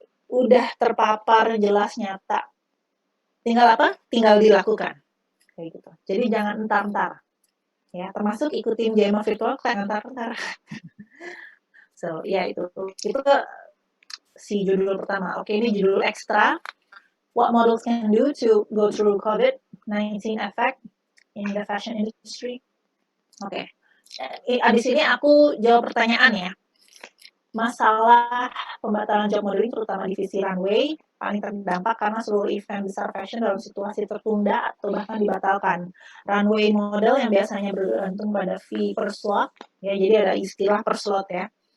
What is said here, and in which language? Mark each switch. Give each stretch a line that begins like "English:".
Indonesian: Udah terpapar jelas nyata. Tinggal apa? Tinggal dilakukan. Kayak gitu. Jadi jangan entar-entar. Ya, termasuk ikutin JMA virtual kayak entar-entar. So, ya itu si judul pertama. Oke, ini judul ekstra.
English: What models can do to go through COVID-19 effect in the fashion industry.
Indonesian: Oke. Abis ini aku jawab pertanyaan ya. Masalah pembatalan job modeling terutama divisi runway paling terdampak karena seluruh event besar fashion dalam situasi tertunda atau bahkan dibatalkan. Runway model yang biasanya bergantung pada fee per slot, ya jadi ada istilah per slot ya.